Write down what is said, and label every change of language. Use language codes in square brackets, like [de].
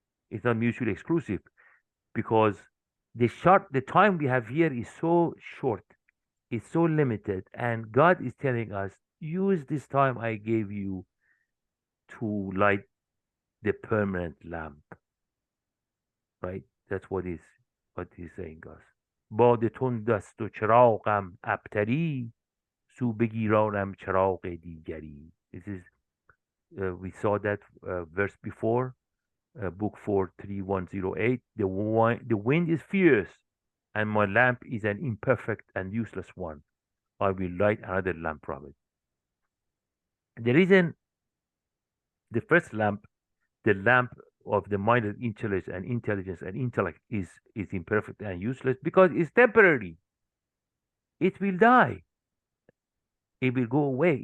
[en] It's not mutually exclusive because the time we have here is so short, it's so limited, and God is telling us, use this time I gave you to light the permanent lamp. Right? That's what he's saying us. [fa] باد تند است و چراغم ابتری سو بگیرانم چراغ دیگری. [en] This is we saw that verse before, book 43108. The wind is fierce, and my lamp is an imperfect and useless one. I will light another lamp from it. The reason the first lamp, the lamp of the mind and intelligence and intellect is imperfect and useless because it's temporary. It will die. It will go away.